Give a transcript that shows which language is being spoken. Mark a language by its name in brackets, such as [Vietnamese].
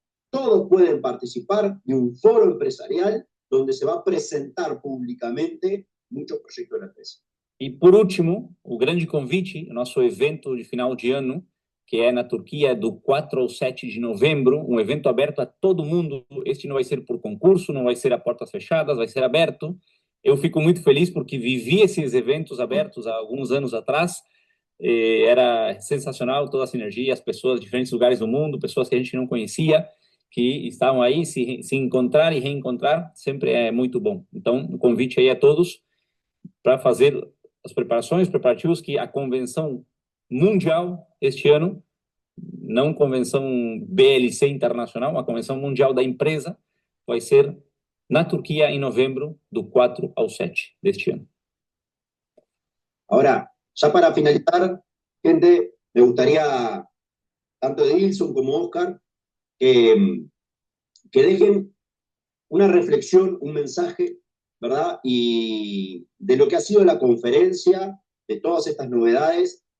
[Spanish] Todos pueden participar de un foro empresarial donde se va a presentar públicamente muchos proyectos de la empresa. [Portuguese] E, por último, o grande convite, o nosso evento de final de ano, que é na Turquia, do 4 ao 7 de novembro, um evento aberto a todo mundo. Este não vai ser por concurso, não vai ser a portas fechadas, vai ser aberto. Eu fico muito feliz porque vivi esses eventos abertos há alguns anos atrás. Era sensacional toda a sinergia, as pessoas de diferentes lugares do mundo, pessoas que a gente não conhecia, que estavam aí, se encontrar e reencontrar, sempre é muito bom. Então, o convite aí a todos para fazer as preparativos que a convenção mundial este ano, não convenção BLC internacional, a convenção mundial da empresa, vai ser na Turquia em novembro, do 4 ao 7 deste ano. [Spanish] Ahora, ya para finalizar, gente, me gustaría, tanto de Edilson como Oscar, que dejen una reflexión, un mensaje, ¿verdad? Y de lo que ha sido la conferencia, de todas estas novedades.